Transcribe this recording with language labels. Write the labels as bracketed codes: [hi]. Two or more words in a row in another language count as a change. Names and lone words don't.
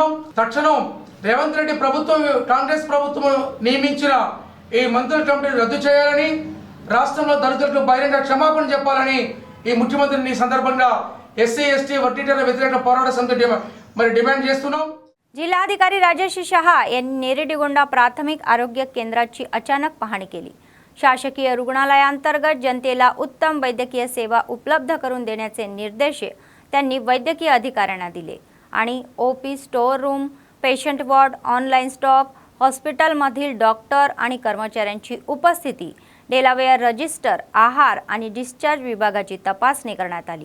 [te] తక్షణం రేవంత్ రెడ్డి ప్రభుత్వం, కాంగ్రెస్ ప్రభుత్వం నియమించిన ఈ మంత్రుల కమిటీని రద్దు చేయాలని, రాష్ట్రంలో దళితులకు బహిరంగ క్షమాపణ చెప్పాలని ఈ ముఖ్యమంత్రిని ఈ సందర్భంగా SC/ST వర్గీకరణ వ్యతిరేక పోరాట సమితి మరి డిమాండ్ చేస్తున్నాం। [mr] जिल्हाधिकारी राजेश शहा यांनी नेरेडीगोंडा प्राथमिक आरोग्य केंद्राची अचानक पाहणी केली. शासकीय रुग्णालयाअंतर्गत जनतेला उत्तम वैद्यकीय सेवा उपलब्ध करून देण्याचे निर्देश त्यांनी वैद्यकीय अधिकाऱ्यांना दिले आणि [en] OP store room, patient ward, online stock, [mr] हॉस्पिटलमधील डॉक्टर आणि कर्मचाऱ्यांची उपस्थिती, [en] Delaware register, [mr] आहार आणि डिस्चार्ज विभागाची तपासणी करण्यात आली.